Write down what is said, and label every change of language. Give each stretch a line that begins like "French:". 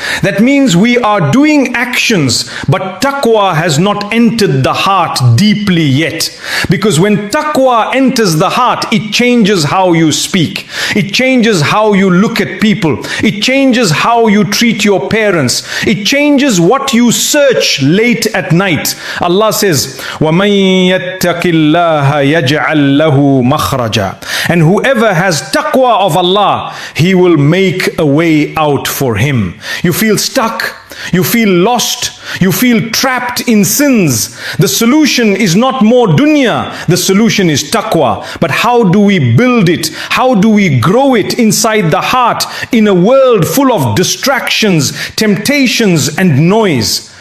English: That means we are doing actions, but taqwa has not entered the heart deeply yet. Because when taqwa enters the heart, it changes how you speak. It changes how you look at people. It changes how you treat your parents. It changes what you search late at night. Allah says,
Arabic: وَمَن يَتَّقِ اللَّهَ يَجْعَلْ لَهُ مَخْرَجًا.
English: And whoever has taqwa of Allah, He will make a way out for him. You feel stuck, you feel lost, you feel trapped in sins. The solution is not more dunya, the solution is taqwa. But how do we build it? How do we grow it inside the heart in a world full of distractions, temptations and noise?